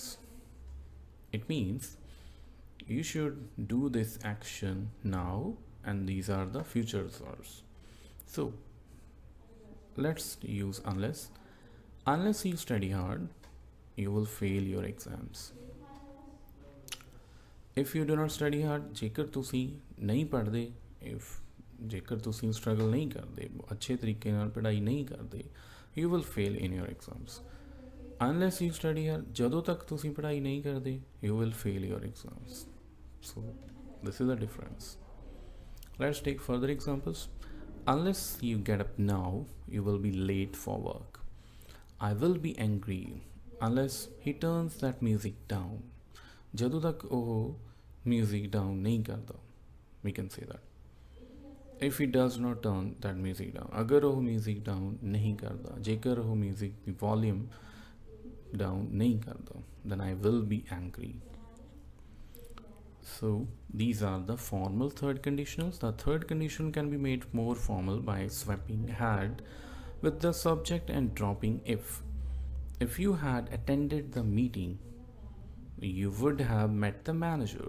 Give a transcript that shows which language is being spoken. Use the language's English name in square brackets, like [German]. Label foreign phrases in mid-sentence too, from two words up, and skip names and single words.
[English] It means you should do this action now and these are the future results. So let's use unless. Unless you study hard, you will fail your exams. If you do not study hard, [Punjabi] ਜੇਕਰ ਤੁਸੀਂ ਨਹੀਂ ਪੜ੍ਹਦੇ, ਜੇਕਰ ਤੁਸੀਂ struggle ਨਹੀਂ ਕਰਦੇ, ਅੱਛੇ ਤਰੀਕੇ ਨਾਲ ਪੜ੍ਹਾਈ ਨਹੀਂ ਕਰਦੇ, [English] you will fail in your exams. Unless you study hard, [Punjabi] ਜਦੋਂ ਤੱਕ ਤੁਸੀਂ ਪੜ੍ਹਾਈ ਨਹੀਂ ਕਰਦੇ, [English] you will fail your exams. So this is the difference. Let's take further examples. Unless you get up now, you will be late for work. I will be angry unless he turns that music down. [Punjabi] ਜਦੋਂ ਤੱਕ ਉਹ [English] music down [Punjabi] ਨਹੀਂ ਕਰਦਾ, [English] we can say that. If he does not turn that music down, [Hindi] अगर वो [English] music down [Hindi] नहीं करता, जेकर वो music की [English] volume down [Hindi] नहीं करता, [English] then I will be angry. So these are the formal third conditionals. The third conditional can be made more formal by swapping had with the subject and dropping if. If you had attended the meeting, you would have met the manager.